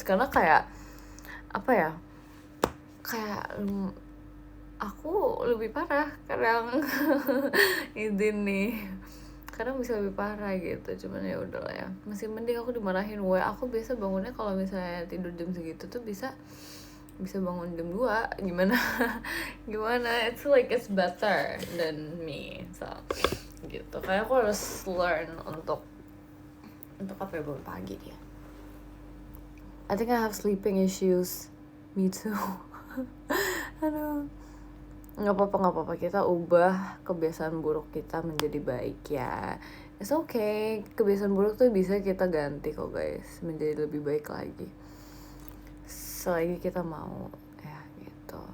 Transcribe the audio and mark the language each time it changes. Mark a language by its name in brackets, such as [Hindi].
[Indonesian] Karena kayak apa ya? Kayak aku lebih parah kadang. Izin nih. Kadang bisa lebih parah gitu, cuman ya udahlah ya, masih mending aku dimarahin. Aku biasa bangunnya kalau misalnya tidur jam segitu tuh bisa bangun jam 2. Gimana [English] it's like it's better than me, so [Indonesian] gitu. Kayak aku harus learn untuk apa ya, bangun pagi dia. [English] I think I have sleeping issues. Me too. [Indonesian] Aduh, nggak apa-apa, kita ubah kebiasaan buruk kita menjadi baik ya. [English] It's okay, [Indonesian] kebiasaan buruk tuh bisa kita ganti kok guys, menjadi lebih baik lagi selagi kita mau ya gitu.